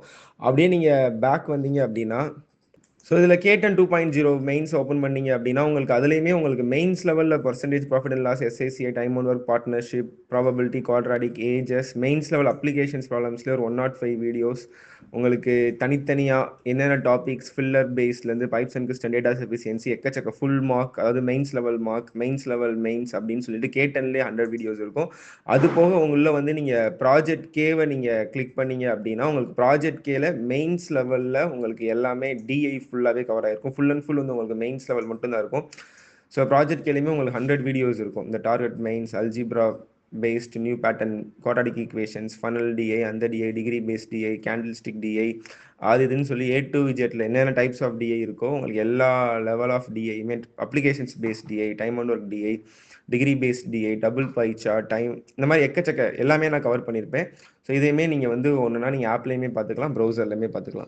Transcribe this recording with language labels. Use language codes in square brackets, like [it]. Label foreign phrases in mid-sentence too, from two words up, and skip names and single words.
[ta] அப்படியே நீங்கள் பேக் வந்தீங்க அப்படின்னா, ஸோ இதில் K10 2.0 [en] mains open [ta] பண்ணீங்க அப்படின்னா உங்களுக்கு அதுலேயுமே உங்களுக்கு [en] mains level percentage, profit and loss, SICA, time and work, partnership, probability, quadratic, ages, mains level applications problems [ta] ஒரு 105 வீடியோஸ் உங்களுக்கு தனித்தனியாக என்னென்ன [en] topics, filler base pipes and cistern, data efficiency, [ta] எக்கச்சக்க [en] full mark, [ta] அதாவது [en] mains level mark, mains level mains [ta] அப்படின்னு சொல்லிட்டு K10லேயே 100 வீடியோஸ் இருக்கும். அது போக உங்களில் வந்து நீங்கள் ப்ராஜெக்ட் கேவை நீங்கள் கிளிக் பண்ணீங்க அப்படின்னா உங்களுக்கு ப்ராஜெக்ட் கேல [en] mains level [ta] உங்களுக்கு எல்லாமே DI ஃபுல்லாகவே கவர் ஆகிருக்கும். [en] full and full [ta] வந்து உங்களுக்கு [en] mains level [ta] மட்டும்தான் இருக்கும். ஸோ ப்ராஜெக்ட் கேலையுமே உங்களுக்கு 100 வீடியோஸ் இருக்கும். [en] இந்த target mains, algebra based, new pattern, quadratic equations, funnel DI, அந்த DI, degree based DI, candlestick DI, [ta] அது இதுன்னு சொல்லி [en] A to Z [ta] என்னென்ன [en] types of DI [ta] இருக்கோ உங்களுக்கு எல்லா [en] level of DI, applications based DI, time and work DI, degree based DI, double pie chart, time, [ta] இந்த மாதிரி எக்கச்சக்க எல்லாமே நான் கவர் பண்ணியிருப்பேன். ஸோ இதையுமே நீங்கள் வந்து ஒன்றுனா நீங்கள் ஆப்லேயுமே பார்த்துக்கலாம், ப்ரௌசர்லையுமே பார்த்துக்கலாம்.